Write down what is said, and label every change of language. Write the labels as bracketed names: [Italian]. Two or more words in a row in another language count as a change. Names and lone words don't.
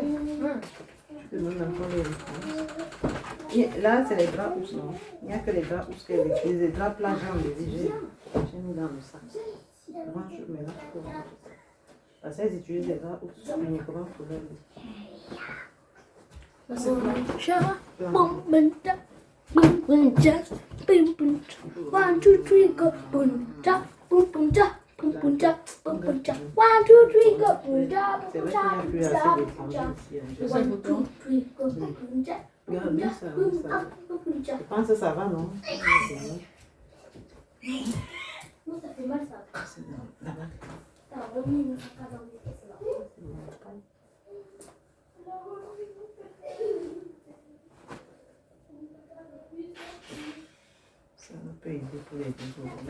[French] Je te donne encore les réponses. Là, c'est les draps housses, non? Il n'y a que les draps housses qu'elle utilise. Les draps plats, j'ai mis dans le sac. Moi, je mets là, je peux voir. Parce qu'elles utilisent les draps housses uniquement pour leur lit. [English] One, two, three, go. Boom, ja, boom, boom, ja. Boom, boom, ja, boom, boom, ja. 1, 2, 3, go. Boom, ja, [French] C'est boom, vrai qu'il n'y a ja, plus boom, assez ja, d'étrangers ici. 1, 2, 3, go. Boom, ja, Regarde boom, bien ja, ça. boom, Ça. boom, ja. Je pense que ça va, non? Non, ça fait mal ça. C'est bon. Là-bas. T'as remis une sac à dans les caisses là. Ça peut aider pour les deux.